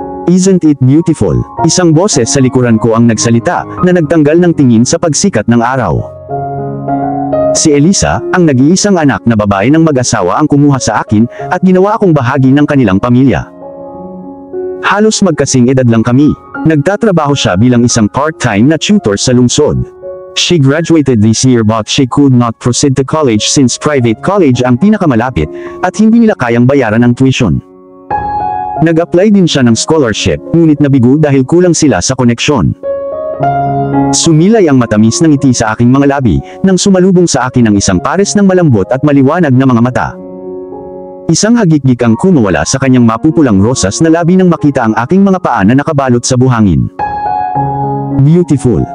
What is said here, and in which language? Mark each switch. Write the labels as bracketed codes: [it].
[en] Isn't it beautiful? [tl] Isang boses sa likuran ko ang nagsalita, na nagtanggal ng tingin sa pagsikat ng araw. Si Elisa, ang nag-iisang anak na babae ng mag-asawa ang kumuha sa akin, at ginawa akong bahagi ng kanilang pamilya. Halos magkasing edad lang kami. Nagtatrabaho siya bilang isang part-time na tutor sa lungsod. [en] She graduated this year but she could not proceed to college since private college [tl] ang pinakamalapit, at hindi nila kayang bayaran ang tuition. Nag-apply din siya ng scholarship, ngunit nabigo dahil kulang sila sa koneksyon. Sumilay ang matamis ng ngiti sa aking mga labi, nang sumalubong sa akin ang isang pares ng malambot at maliwanag na mga mata. Isang hagikik ang kumawala sa kanyang mapupulang rosas na labi nang makita ang aking mga paa na nakabalot sa buhangin. Beautiful.